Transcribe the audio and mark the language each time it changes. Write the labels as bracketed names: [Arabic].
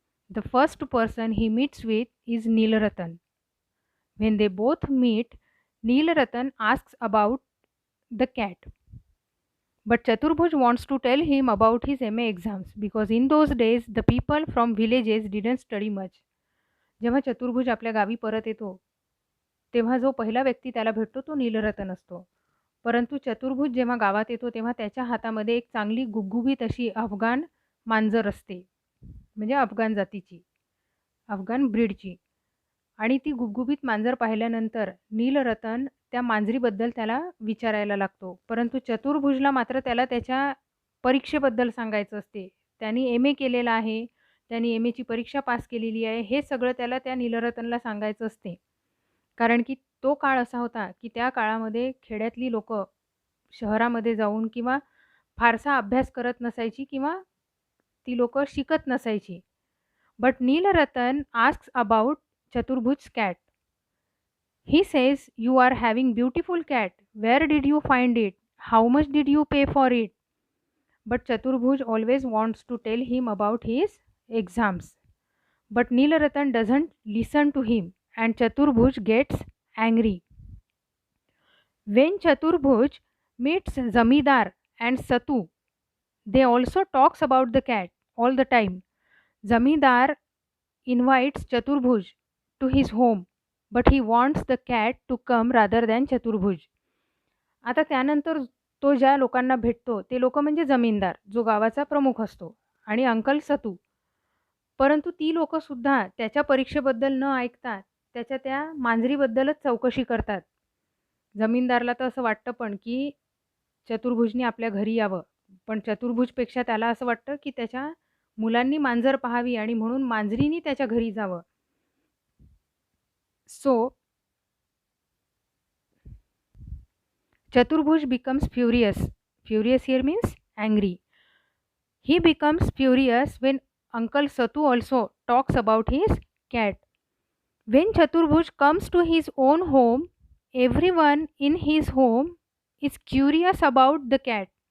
[English] The first person he meets with is Neelratan. When they both meet, Neelratan asks about the cat. But Chaturbhuj wants to tell him about his MA exams because in those days the people from villages didn't study much. [Marathi] जेव्हा चतुर्भुज आपल्या गावी परत येतो तेव्हा जो पहिला व्यक्ती त्याला भेटतो तो नीलरतन असतो. परंतु चतुर्भुज जेव्हा गावात येतो तेव्हा त्याच्या हातामध्ये एक चांगली गुबगुबीत अशी अफगाण मांजर असते, म्हणजे अफगाण जातीची, अफगाण ब्रीडची. आणि ती गुबगुबीत मांजर पाहिल्यानंतर नीलरतन त्या मांजरीबद्दल त्याला विचारायला लागतो. परंतु चतुर्भुजला मात्र त्याला त्याच्या परीक्षेबद्दल सांगायचं असते. त्यांनी MA केलेलं आहे, त्यांनी MAची परीक्षा पास केलेली आहे, हे सगळं त्याला त्या नीलरतनला सांगायचं असते. कारण की तो काळ असा होता की त्या काळामध्ये खेड्यातली लोकं शहरामध्ये जाऊन किंवा फारसा अभ्यास करत नसायची किंवा ती लोकं शिकत नसायची. [English] But Neelratan asks about Chaturbhuj's cat. He says, "You are having beautiful cat. Where did you find it? How much did you pay for it?" But Chaturbhuj always wants to tell him about his exams. But Neelratan doesn't listen to him and Chaturbhuj gets angry. When Chaturbhuj meets Zamidar and Satu, they also talks about the cat all the time. Zamidar invites Chaturbhuj to his home, but he wants the cat to come rather than Chaturbhuj. [Marathi] आता त्यानंतर तो ज्या लोकांना भेटतो ते लोक म्हणजे जमीनदार, जो गावाचा प्रमुख असतो, आणि अंकल सतू. परंतु ती लोकंसुद्धा त्याच्या परीक्षेबद्दल न ऐकता त्याच्या त्या मांजरीबद्दलच चौकशी करतात. जमीनदारला तर असं वाटतं पण की चतुर्भुजने आपल्या घरी यावं, पण चतुर्भुजपेक्षा त्याला असं वाटतं की त्याच्या मुलांनी मांजर पाहावी आणि म्हणून मांजरीनी त्याच्या घरी जावं. [English] So, Chaturbhuj becomes furious. Furious here means angry. He becomes furious when Uncle Satu also talks about his cat. When Chaturbhuj comes to his own home, everyone in his home is curious about the cat.